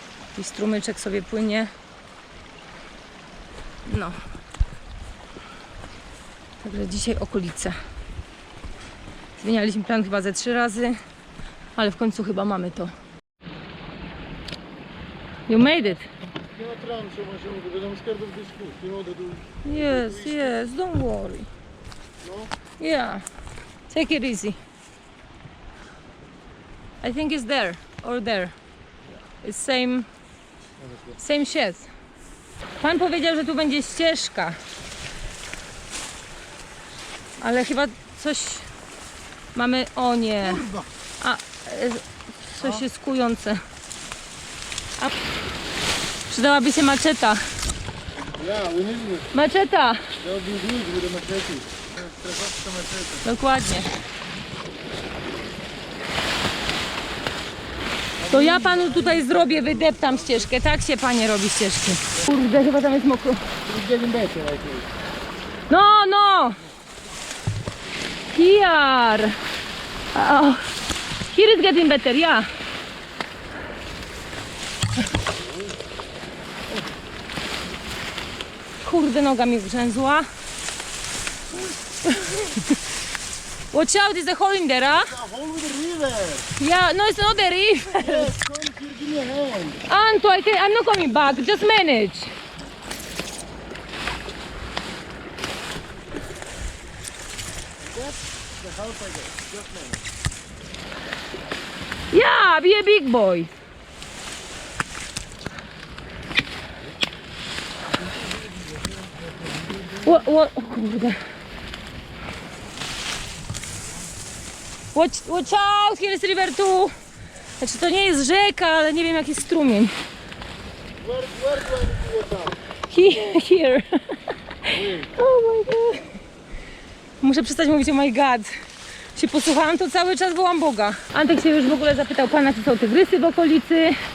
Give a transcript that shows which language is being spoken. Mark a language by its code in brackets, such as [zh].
[pl] Jakiś strumyczek sobie płynie. No. Także dzisiaj okolice. Zmienialiśmy plan chyba ze 3 razy, ale w końcu chyba mamy to. [en] You made it. Because I'm scared of this food. You know that Yes, don't worry. No? Yeah, take it easy. I think it's there or there. It's same shed. [pl] Pan powiedział, że tu będzie ścieżka. Ale chyba coś mamy. O nie. Coś jest kujące. Przydałaby się maczeta. [en] Yeah, we need it. [pl] Maczeta. [en] That would be good with a machete. [pl] Dokładnie. To ja panu tutaj zrobię, wydeptam ścieżkę. Tak się panie robi ścieżki. Kurde, chyba tam jest mokro. [en] It's getting better, I think. No! Here! Oh. Here is getting better, yeah. [pl] Kurde, noga mi ugrzęzła. [en] Watch out, is a hole in there, huh? A hole with the river. Yeah, no, it's not the river. Yes, come here, give me a hand. Anto, I'm not coming back, just manage. That's the house I got. Just man. Yeah, be a big boy. [pl] O kurde. [en] Watch out, here is river too. [pl] Znaczy to nie jest rzeka, ale nie wiem jaki strumień. [en] Here. Oh my god. [pl] Muszę przestać mówić [en] oh my god. [pl] Się posłuchałam, to cały czas wołam Boga. Antek się już w ogóle zapytał pana, czy są tygrysy w okolicy.